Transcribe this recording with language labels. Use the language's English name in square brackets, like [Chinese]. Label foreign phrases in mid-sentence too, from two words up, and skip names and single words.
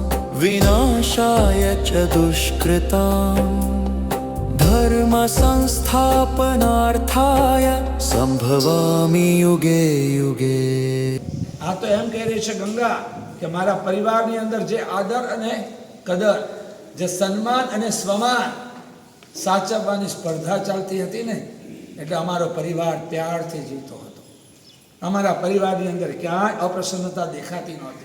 [Sanskrit] विनाशाय च दुष्कृतां धर्म संस्थापनार्थाय संभवामि युगे युगे। [Gujarati] આ તો એમ કહી રહી છે ગંગા કે મારા પરિવારની અંદર જે આદર અને કદર, જે સન્માન અને સ્વમાન સાચવવાની સ્પર્ધા ચાલતી હતી ને, એટલે અમારો પરિવાર પ્યારથી જીવતો હતો. અમારા પરિવારની અંદર ક્યાંય અપ્રસન્નતા દેખાતી નહોતી.